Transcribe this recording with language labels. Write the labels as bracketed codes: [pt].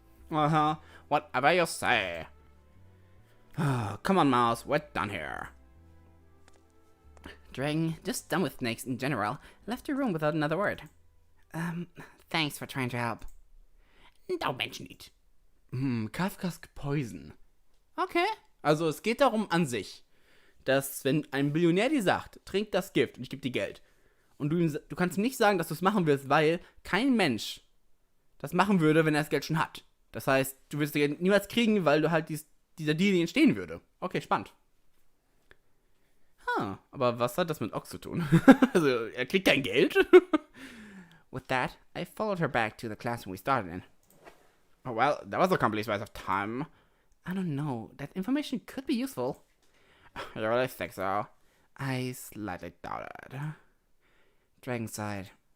[en] Whatever you say. Come on, Mouse, we're done here. Dragon, just done with snakes in general, left the room without another word. Thanks for trying to help. Don't mention it. Kafkas Poison. Okay. [de] Also es geht darum an sich, dass wenn ein Billionär dir sagt, trink das Gift und ich gebe dir Geld. Und du kannst nicht sagen, dass du es machen willst, weil kein Mensch das machen würde, wenn er das Geld schon hat. Das heißt, du wirst das Geld niemals kriegen, weil du halt dieser Deal nicht entstehen würde. Okay, spannend. Aber was hat das mit Ox zu tun? Also, er kriegt kein Geld? [en] With that, I followed her back to the classroom we started in. Oh, well, that was a complete waste of time. I don't know. That information could be useful. You really think so? I slightly doubt it. Dragon sighed.